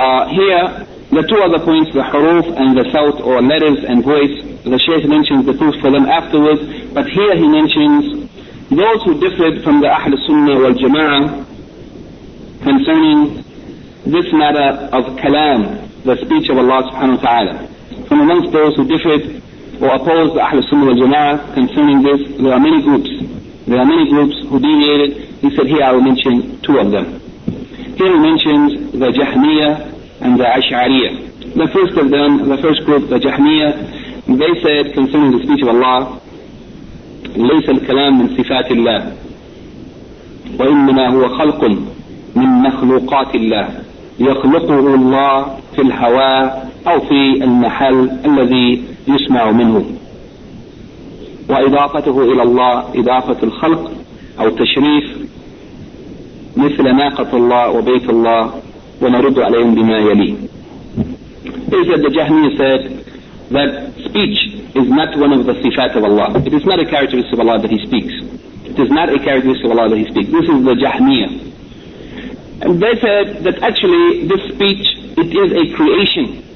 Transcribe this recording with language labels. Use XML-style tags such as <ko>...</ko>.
<en>Here, the two other points, the haruf and the saut, or letters and voice, the Shaykh mentions the proof for them afterwards, but here he mentions those who differed from the Ahl Sunnah wal Jama'ah concerning this matter of kalam, the speech of Allah subhanahu wa ta'ala. From amongst those who differed or opposed the Ahl Sunnah wal Jama'ah concerning this, there are many groups. There are many groups who deviated. He said, here I will mention two of them. Here he mentions the Jahmiyyah and the Ash'ariyyah. The first of them, the first group, the Jahmiya, they said concerning the speech of Allah,</en> <ar>ليس الكلام من صفات الله وإنما هو خلق من مخلوقات الله يخلقه الله في الهواء أو في المحل الذي يسمع منه وإضافته إلى الله إضافة الخلق أو التشريف مثل ناقة الله وبيت الله ونرد عليهم بما يلي.</ar> <en>They said, the Jahmiyyah said that speech is not one of the sifat of Allah. It is not a characteristic of Allah that He speaks. It is not a characteristic of Allah that He speaks. This is the Jahmiyyah. And they said that actually this speech, it is a creation.</en>